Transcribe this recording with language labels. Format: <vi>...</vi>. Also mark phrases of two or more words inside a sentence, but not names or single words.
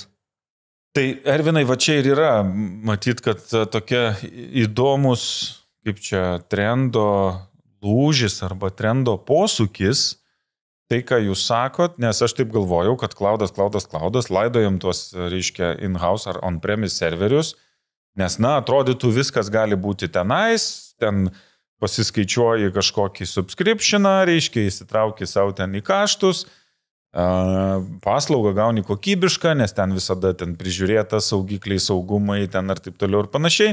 <lt>Tai Ervinai, va čia ir yra, matyt, kad tokia įdomus, kaip čia, trendo lūžis arba trendo posūkis, tai, ką jūs sakot, nes aš taip galvojau, kad cloudas, laidojam tuos, reiškia, in-house ar on-premise serverius, nes, atrodytų viskas gali būti tenais, ten pasiskaičiuoji kažkokį subscriptioną, reiškia, įsitrauki savo ten į kaštus, paslaugą gauni kokybišką, nes ten visada ten prižiūrėta saugikliai, saugumai, ten ar taip toliau ir panašiai.</lt>